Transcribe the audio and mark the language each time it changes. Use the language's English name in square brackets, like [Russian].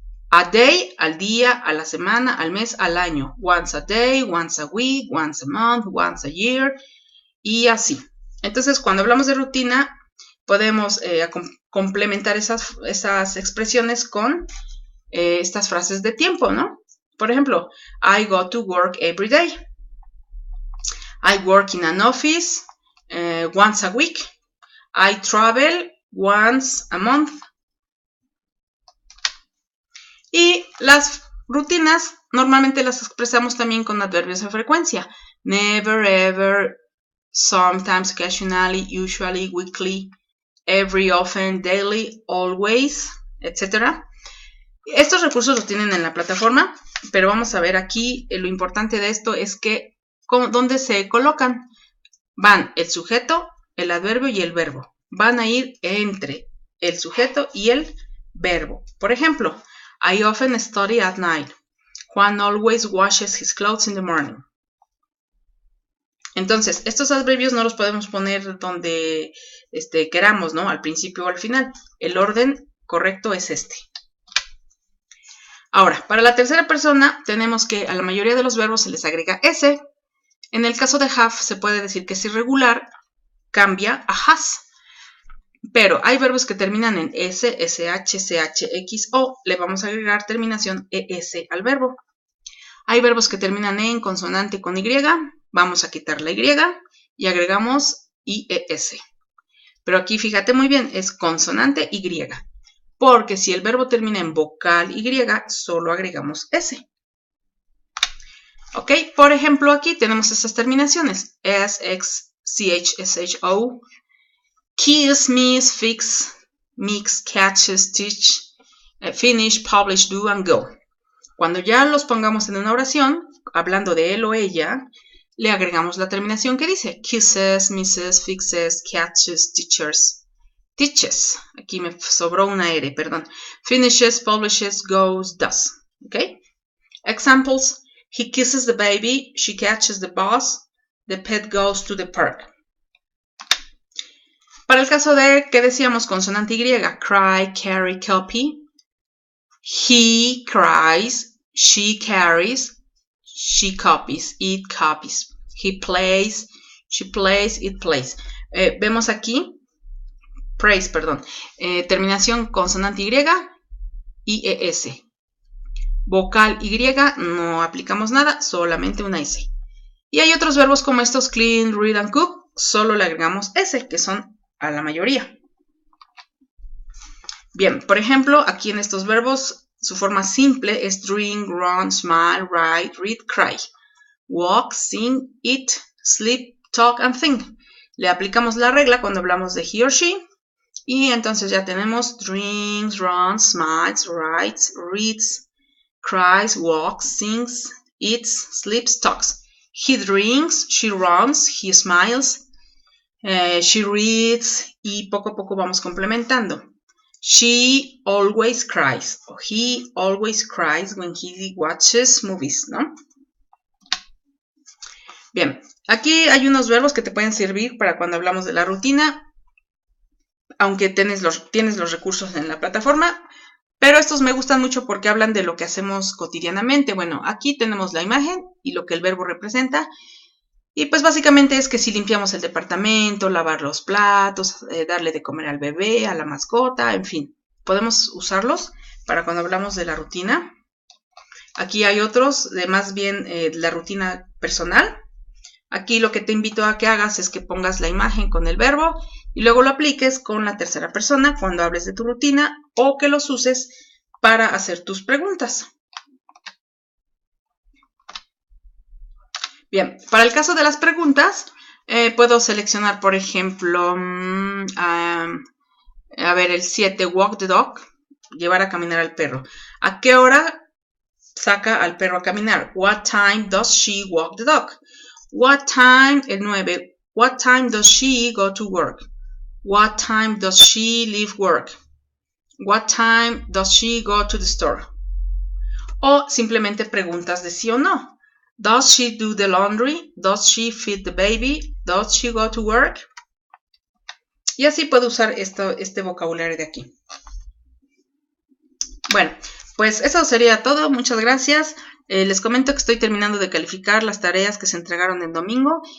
[English] A day, [Spanish] al día, a la semana, al mes, al año. [English] Once a day, once a week, once a month, once a year, [Spanish] y así. Entonces, cuando hablamos de rutina, podemos complementar esas expresiones con estas frases de tiempo, ¿no? Por ejemplo, [English] I go to work every day. I work in an office once a week. I travel once a month. [Spanish] Y las rutinas normalmente las expresamos también con adverbios de frecuencia. [English] Never, ever, sometimes, occasionally, usually, weekly, every, often, daily, always, etc. [Spanish] Estos recursos los tienen en la plataforma, pero vamos a ver aquí, lo importante de esto es que ¿dónde se colocan? Van el sujeto, el adverbio y el verbo. Van a ir entre el sujeto y el verbo. Por ejemplo, [English] I often study at night. Juan always washes his clothes in the morning. [Spanish] Entonces, estos adverbios no los podemos poner donde queramos, ¿no? Al principio o al final. El orden correcto es este. Ahora, para la tercera persona, tenemos que a la mayoría de los verbos se les agrega S. En el caso de have, se puede decir que es irregular, cambia a has. Pero hay verbos que terminan en S, SH, CH, X, O. Le vamos a agregar terminación ES al verbo. Hay verbos que terminan en consonante con Y. Vamos a quitar la Y y agregamos IES. Pero aquí fíjate muy bien, es consonante Y. Porque si el verbo termina en vocal Y, solo agregamos S. Ok, por ejemplo, aquí tenemos estas terminaciones. S, X, CH, SH, O. [English] Kiss, miss, fix, mix, catch, stitch, finish, publish, do, and go. [Spanish] Cuando ya los pongamos en una oración, hablando de él o ella, le agregamos la terminación que dice [English] kisses, misses, fixes, catches, teachers, teaches. [Spanish] Aquí me sobró una R, perdón. [English] Finishes, publishes, goes, does. ¿Ok? Examples. He kisses the baby. She catches the bus. The pet goes to the park. [Spanish] Para el caso de, ¿qué decíamos? Consonante Y. [English] Cry, carry, copy. He cries. She carries. She copies. It copies. He plays. She plays. It plays. [Spanish] Vemos aquí. [English] Praise, perdón. [Spanish] Terminación consonante Y. IES. Vocal Y. No aplicamos nada. Solamente una S. Y hay otros verbos como estos. [English] Clean, read and cook. [Spanish] Solo le agregamos S, que son a la mayoría. Bien, por ejemplo, aquí en estos verbos, su forma simple es [English] drink, run, smile, write, read, cry. Walk, sing, eat, sleep, talk and think. [Spanish] Le aplicamos la regla cuando hablamos de [English] he or she. [Spanish] Y entonces ya tenemos [English] drinks, runs, smiles, writes, reads, cries, walks, sings, eats, sleeps, talks. He drinks, she runs, he smiles, she reads, [Spanish] y poco a poco vamos complementando. [English] She always cries, o he always cries when he watches movies, ¿no? [Spanish] Bien, aquí hay unos verbos que te pueden servir para cuando hablamos de la rutina, aunque tienes los recursos en la plataforma, pero estos me gustan mucho porque hablan de lo que hacemos cotidianamente. Bueno, aquí tenemos la imagen y lo que el verbo representa. Y pues básicamente es que si limpiamos el departamento, lavar los platos, darle de comer al bebé, a la mascota, en fin. Podemos usarlos para cuando hablamos de la rutina. Aquí hay otros de más bien la rutina personal. Aquí lo que te invito a que hagas es que pongas la imagen con el verbo y luego lo apliques con la tercera persona cuando hables de tu rutina o que los uses para hacer tus preguntas. Bien, para el caso de las preguntas, puedo seleccionar, por ejemplo, a ver, el 7, [English] walk the dog, [Spanish] llevar a caminar al perro. ¿A qué hora saca al perro a caminar? [English] What time does she walk the dog? What time, el 9, what time does she go to work? What time does she leave work? What time does she go to the store? [Spanish] O simplemente preguntas de sí o no. [English] Does she do the laundry? Does she feed the baby? Does she go to work? [Spanish] Y así puedo usar este vocabulario de aquí. Bueno, pues eso sería todo. Muchas gracias. Les comento que estoy terminando de calificar las tareas que se entregaron el domingo.